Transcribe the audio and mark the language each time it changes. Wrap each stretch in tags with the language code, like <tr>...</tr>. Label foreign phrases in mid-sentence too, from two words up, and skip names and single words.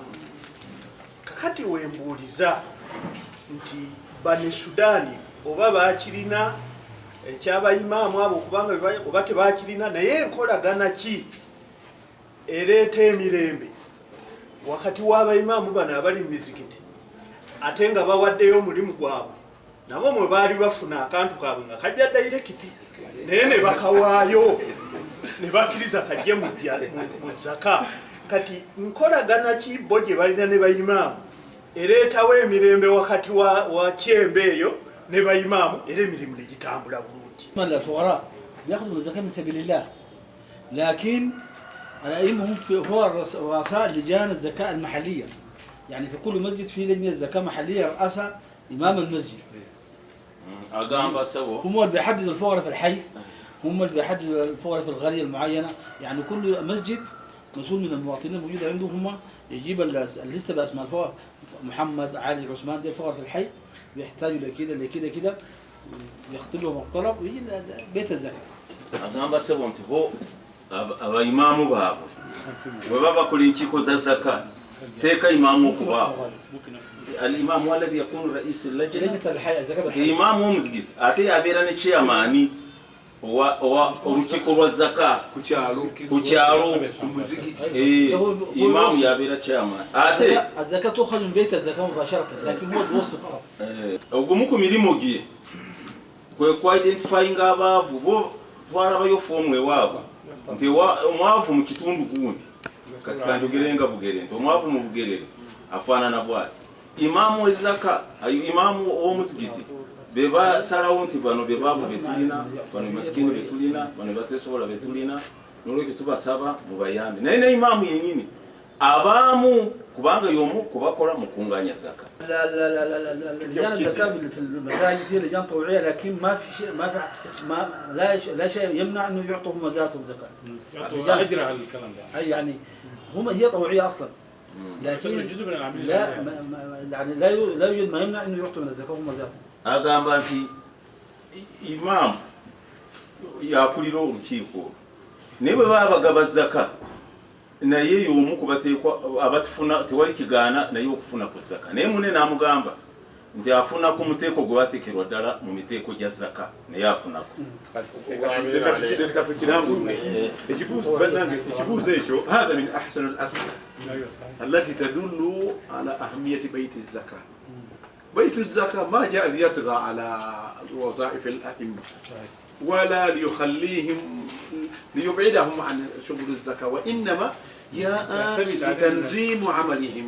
<lg>Kakati wembuuliza nti bane Sudaani oba baakirina ekyabayimaamu abo okubanga oba tebaakirina, naye enkolagana ki ereeta emirembe wakati w'abayimaamu bano abali mu mizikiti ate nga bawaddeyo omulimu gwabwe, nabo mwe baali bafuna akantu kaabwe nga kajja dayirekiti naye ne bakawaayo ne bakkiriza kajje mu zaka. Kati nkolagana ki bo gye balina ne bayimaamu ereetawo emirembe wakati wa kyembe eyo ne bayimaamu era emirimu ne gitambula bulungi.</lg> <ar>الفقراء ياخذوا الزكاة من سبيل الله، لكن الأئمة هم هو رؤساء لجان الزكاة المحلية، يعني في كل مسجد في لجنة زكاة محلية رأسها إمام المسجد. هم اللي بيحددوا الفقراء في الحي، هم اللي بيحددوا الفقراء في القرية المعينة، يعني كل مسجد مسؤول من المواطنين الموجود عندهم يجيب الليسته باسماء الفقراء، محمد علي عثمان دي الفقراء في الحي بيحتاجوا لكده لكده كده، يختار لهم الطلب ويجي بيت الزكاه.</ar> <lg>agamba sebo nti bo abaimaamu baabwe bwe baba bakola enkiiko za zaka teeka imaamu okubaawo</lg> <ar>الإمام الذي يكون رئيس لجنة</ar> <lg>imaamu w'omuzigiti ate yabeera ne chairman olukiiko lwa zaka ku kyalo imaamu yabeera chairman ate</lg> <ar>الزكاه تؤخذ من بيت الزكاه مباشره لكن هو الوصف فقط.</ar> <lg>ogumu ku mirimu gye kwe ku identifying abaavu bo twalabayo fomu ewaabwe nti omwavu mu kitundu gundi kati kanjogerenga bugere nti omwavu mu bugerere afaanana bwati imaamu w'ezaka imaamu w'omuzigiti be basalawo nti bano be baavu betulina bano masikini betulina bano batesobola betulina nolwekyo tubasaba mubayambe naye ne imaamu yenyini abaamu kubanga y'omu kubakola mu kunganya zaka.</lg> <ar>لجان الزكاه في المساجد هي لجان طوعيه لكن ما في شيء ما لا شيء يمنع انه يعطوا هم ذاتهم زكاه. يعطوا اجر على الكلام ده. اي يعني هي طوعيه اصلا. لكن جزء من العمليه لا يعني لا يوجد ما يمنع انه يعطوا من الزكاه هم ذاتهم.</ar> <lg>agamba nti imaamu yakulira olukiiko naye bwe baba bagaba zaka naye y'omu kubateekwa abatufuna tewali kigaana naye okufuna ku zaka naye munne n'amugamba nti afuna ku muteeko gwe bateekerwa ddala mu miteeko gya zaka naye afunako. ekibuuzo ekyo</lg> <ar>هذا من أحسن الأسئلة التي تدل على أهمية بيت الزكاة. بيت الزكاة ما جاء ليطغى على وظائف الأئمة ولا ليبعدهم عن شغل الزكاة، وإنما جاء لتنظيم عملهم.</ar>